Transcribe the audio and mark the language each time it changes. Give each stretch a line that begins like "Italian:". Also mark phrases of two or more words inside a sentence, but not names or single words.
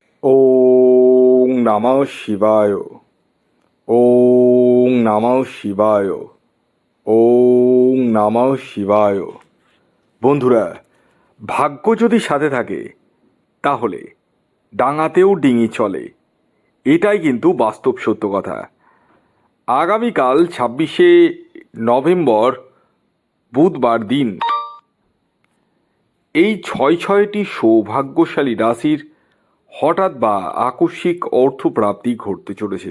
Sanskrit: ওং নমঃ শিবায়। ওং নমঃ শিবায়। ওং নমঃ শিবায়।
Bangla: বন্ধুরা, ভাগ্য যদি সাথে থাকে তাহলে ডাঙাতেও ডিঙি চলে, এটাই কিন্তু বাস্তব সত্য কথা। আগামীকাল 26শে নভেম্বর বুধবার দিন এই ছয়টি সৌভাগ্যশালী রাশির হঠাৎ বা আকস্মিক অর্থপ্রাপ্তি ঘটতে চলেছে।